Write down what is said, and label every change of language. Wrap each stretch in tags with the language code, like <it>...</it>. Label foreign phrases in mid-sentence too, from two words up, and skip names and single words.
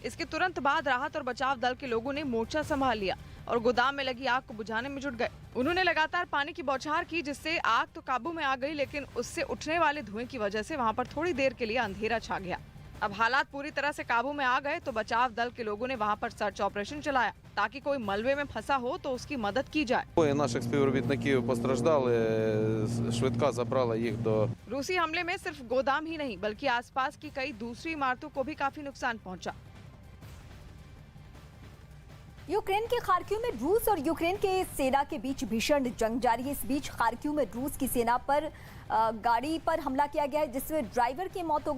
<hi>इसके तुरंत बाद राहत और बचाव दल के लोगों ने मोर्चा संभाल लिया और गोदाम में लगी आग को बुझाने में जुट गए। उन्होंने लगातार पानी की बौछार की, जिससे आग तो काबू में आ गई, लेकिन उससे उठने वाले धुएं की वजह से वहां पर थोड़ी देर के लिए अंधेरा छा गया। अब हालात पूरी तरह से काबू में आ गए तो बचाव दल के लोगों ने वहां पर</hi> <en>search operation</en> <hi>चलाया ताकि कोई मलबे में फंसा हो तो उसकी मदद की जाए।</hi> <uk>Двоє наших співробітників постраждали, швидка забрала їх до...</uk> <hi>रूसी हमले में सिर्फ गोदाम ही नहीं बल्कि आसपास की कई दूसरी इमारतों को भी काफी नुकसान पहुंचा। यूक्रेन के खार्किव में रूस और यूक्रेन के सेना के बीच भीषण जंग जारी है। इस बीच खार्किव में रूस की सेना पर गाड़ी पर हमला किया गया है, जिसमें ड्राइवर की मौत हो गई।</hi>